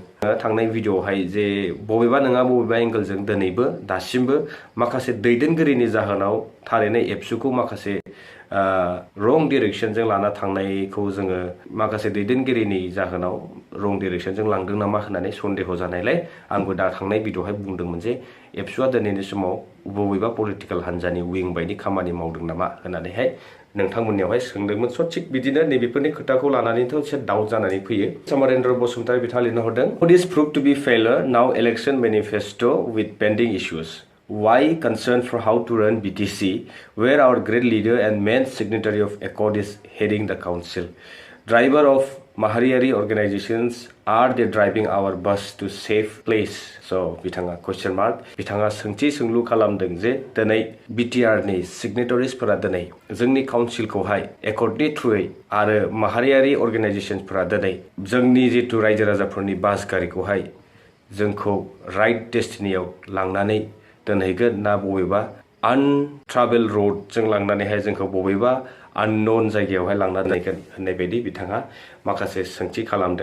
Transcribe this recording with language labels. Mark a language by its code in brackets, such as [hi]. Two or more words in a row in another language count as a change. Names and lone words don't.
[brx] थांनाय भिडिअ'आवहाय जे बबेबा एंगोलजों दिनैबो दासिमबो माखासे दैदेनगिरिनि जाहोनाव थारैनो एबसुखौ माखासे रं डिरेक्सनजों लाना थांनायखौ जोङो माखासे दैदेनगिरिनि जाहोनाव रं डिरेक्सनजों लांदों नामा होननानै सन्देह जानायलाय आंबो दा थांनाय भिडिअ'आवहाय बुंदोंमोन जे एबसुआ दिनैनि समाव बबेबा पलिटिकेल हान्जानि विं बायदि खामानि मावदों नामा होननानैहाय नोंथांमोननियावहाय सोंदोंमोन। स' थिग बिदिनो नैबेफोरनि खोथाखौ लानानैथ' एसे डाउट जानानै फैयो। समरेन्द्र बसुमतारी बिथाङा लिरना हरदों, [en] this prove to be failure now election manifesto with pending issues. Why concern for how to run BTC, where our great leader and main signatory of Accord is heading the council? Driver of माहारियारि organizations are they driving our bus to safe place? [brx] So बिथाङा [en] question mark [brx] बिथाङा सोंथि सोंलु खालामदों जे दिनै BTR नि signatories-फोरा दिनै जोंनि काउन्सिलखौहाय एकर्डनि थ्रुयै आरो माहारियारि organizations-फोरा दिनै जोंनि जितु रायजो राजाफोरनि बास गारिखौहाय जोंखौ [en] right destination [brx] लांनानै दोनहैगोन ना बबेबा [en] untravel road [brx] जों लांनानैहाय जोंखौ बबेबा अननोन जायगायावहाय लांना दोनहैगोन होननाय बायदि बिथाङा माखासे सोंथि खालामदों।